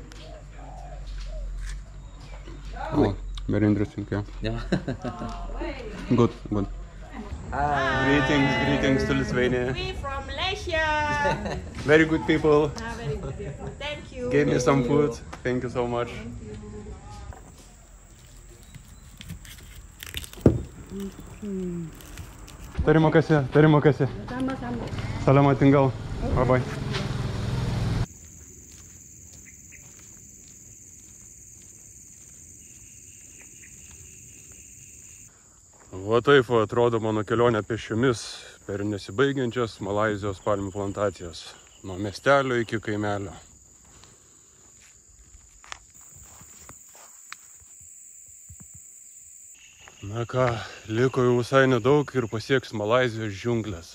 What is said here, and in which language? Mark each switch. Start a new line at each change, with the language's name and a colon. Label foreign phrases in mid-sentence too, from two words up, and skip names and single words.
English: Oh, very interesting, yeah. Yeah. Good. Greetings to Lithuania. We from Malaysia. Very good people. Very good people. Thank you. Gave me some food. Thank you so much.
Malay: Terima kasih. Sama-sama. Selamat tinggal. Bye-bye.
Lithuanian: Va taip atrodo mano kelionė pėsčiomis per nesibaigiančias Malaizijos palmių plantacijas. Nuo miestelio iki kaimelio. Na ką, liko jau visai nedaug ir pasieks Malaizijos džiunglės.